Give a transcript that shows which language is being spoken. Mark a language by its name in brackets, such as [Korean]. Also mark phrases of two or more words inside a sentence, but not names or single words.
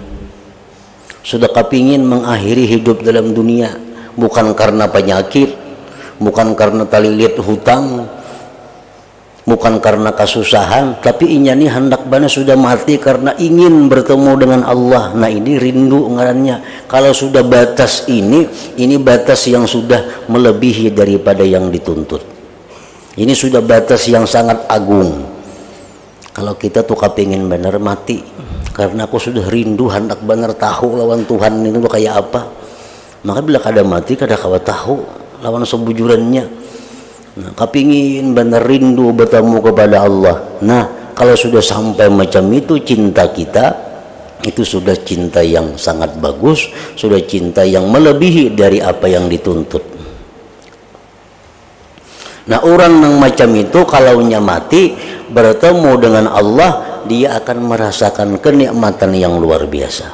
[Indonesian] Sudah kepingin mengakhiri hidup dalam dunia, bukan karena penyakit, bukan karena talilit hutang, bukan karena kesusahan, tapi [Banjar] inyani hendak bana [Indonesian] sudah mati karena ingin bertemu dengan Allah. Nah, ini rindu ngarannya. Kalau sudah batas ini batas yang sudah melebihi daripada yang dituntut. Ini sudah batas yang sangat agung. Kalau kita tuh kepingin benar mati karena aku sudah rindu hendak benar tahu lawan Tuhan itu kayak apa, maka bila [Banjar] kada mati kada kawa tahu lawan sebujurannya. [Indonesian] Nah, kepingin benar rindu bertemu kepada Allah. Nah, kalau sudah sampai macam itu cinta kita, itu sudah cinta yang sangat bagus, sudah cinta yang melebihi dari apa yang dituntut. Nah, orang yang macam itu kalau mati bertemu dengan Allah, dia akan merasakan kenikmatan yang luar biasa.